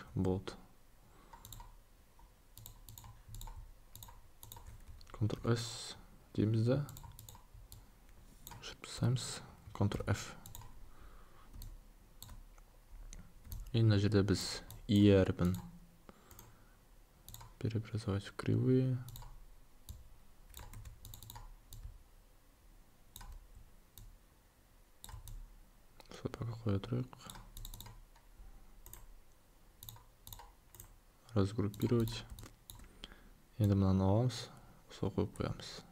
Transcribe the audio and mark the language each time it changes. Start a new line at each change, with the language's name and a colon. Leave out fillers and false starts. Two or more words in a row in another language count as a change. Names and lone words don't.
Kazakh: Болды. Ctrl-S дейміз де. Шыпсаймыз. Ctrl-F. И мына жерде біз И әріпін
Russian: преобразовать в кривые.
Kazakh: Сол пока қоя тұрайық.
Russian: Разгруппировать.
Kazakh: Енді мынаны аламыз. Сол қойып қоямыз.